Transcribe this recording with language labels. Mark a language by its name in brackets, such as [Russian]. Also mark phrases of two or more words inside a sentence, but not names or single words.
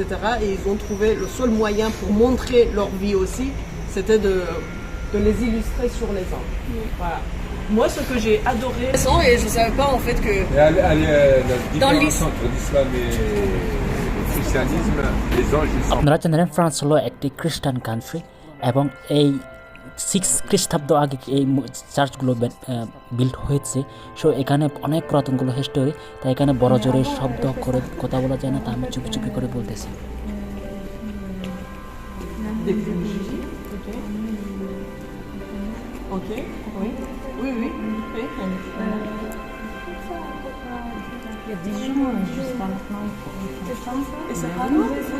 [French] Et ils ont trouvé le seul moyen pour montrer leur vie aussi, c'était de les illustrer sur les anges. Voilà. Moi, ce que j'ai adoré, et je ne savais pas en fait que... La différence entre l'islam et le christianisme, les anges, ils sont... [Bangla] আপনারা জানেন ফ্রান্স হলো একটি [English] Christian country [Bangla] এবং এই 6 খ্রিস্টাব্দ আগে এই চার্চগুলো বিল্ড হয়েছে। সো এখানে অনেক পুরাতনগুলো হিস্টোরি, তাই এখানে বড় জোরে শব্দ করে কথা বলা যায় না, তা আমি চুপি চুপি করে বলতেছি। [French] Ok, oui, oui, oui. Il y a 10 jours, jusqu'à maintenant, c'est ça. Et c'est pas nous,